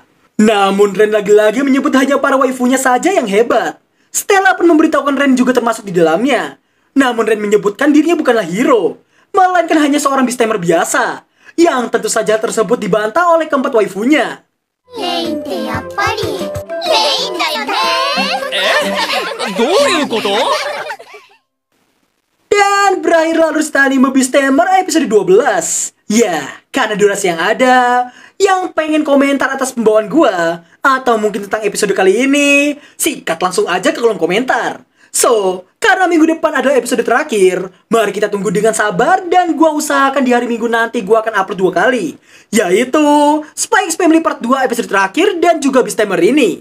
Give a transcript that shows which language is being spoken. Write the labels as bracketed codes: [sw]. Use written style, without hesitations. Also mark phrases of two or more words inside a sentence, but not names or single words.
[id] Namun Ren lagi-lagi menyebut hanya para waifunya saja yang hebat. Stella pun memberitahukan Ren juga termasuk di dalamnya. Namun Ren menyebutkan dirinya bukanlah hero, melainkan hanya seorang beastamer biasa, yang tentu saja tersebut dibantah oleh keempat waifunya. [ja] Ren ってやっぱりレインだよね。どういうこと? [id] Dan berakhir Alurista Anime Beastamer episode 12. Ya, karena durasi yang ada, yang pengen komentar atas pembawaan gua, atau mungkin tentang episode kali ini, sikat langsung aja ke kolom komentar. So, karena minggu depan adalah episode terakhir, mari kita tunggu dengan sabar dan gua usahakan di hari Minggu nanti gua akan upload 2 kali, yaitu Spy X Family Part 2 episode terakhir dan juga Beastamer ini.